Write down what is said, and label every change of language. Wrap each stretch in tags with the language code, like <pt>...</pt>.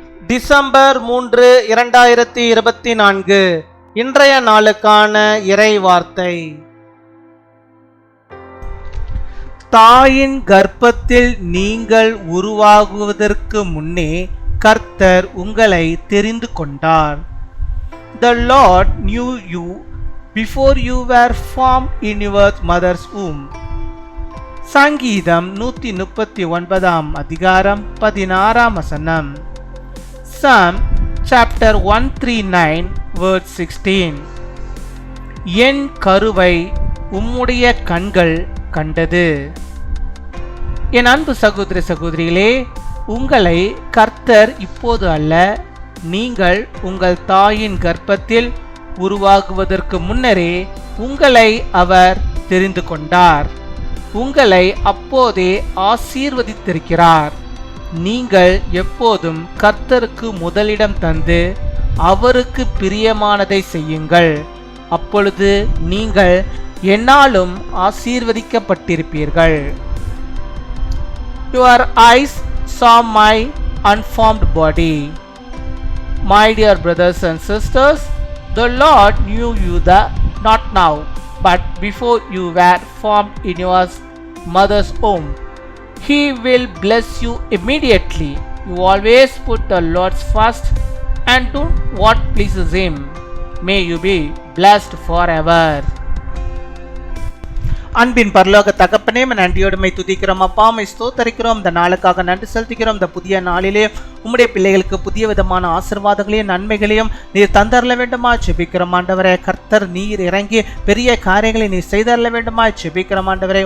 <ta>December 3, 2024 இன்றைய நாளுக்கான இறை வார்த்தை. தாயின் கர்ப்பத்தில் நீங்கள் உருவாகுவதற்கு முன்னே கர்த்தர் உங்களை தெரிந்து கொண்டார்.</ta> <en>The Lord knew you before you were formed in your mother's womb.</en> <ta>சங்கீதம் 139 அதிகாரம் 16 வசனம்.</ta> <en>Psalm chapter 139 verse 16.</en> <ta>என் கருவை உம்முடைய கண்கள் கண்டது. என் அன்பு சகோதர சகோதரிகளே, உங்களை கர்த்தர் இப்போது அல்ல, நீங்கள் உங்கள் தாயின் கர்ப்பத்தில் உருவாகுவதற்கு முன்னரே உங்களை அவர் தெரிந்து கொண்டார். உங்களை அப்போதே ஆசீர்வதித்திருக்கிறார். நீங்கள் எப்போதும் கர்த்தருக்கு முதலிடம் தந்து அவருக்கு பிரியமானதை செய்யுங்கள். அப்பொழுது நீங்கள் என்னாலும் ஆசீர்வதிக்கப்பட்டிருப்பீர்கள்.</ta> <en>Your eyes saw my unformed body. My dear brothers and sisters, the Lord knew you not now, but before you were formed in your mother's womb. He will bless you immediately. You always put the Lord first and do what pleases Him. May you be blessed forever.</en> <ta>அன்பின் பரலோக தகப்பனே, நன்றியோடுமை துதிக்கிறோம் அப்பா, ஸ்தோத்தரிக்கிறோம். இந்த நாளுக்காக நன்றி செலுத்துகிறோம். இந்த புதிய நாளிலே உம்முடைய பிள்ளைகளுக்கு புதிய விதமான ஆசீர்வாதங்களையும் நன்மைகளையும் நீர் தந்தரல வேண்டுமா ஜெபிக்கிறோம் ஆண்டவரே. கர்த்தர் நீர் இறங்கி பெரிய காரியங்களை நீர் செய்தரல வேண்டுமா ஜெபிக்கிறோம் ஆண்டவரே.</ta>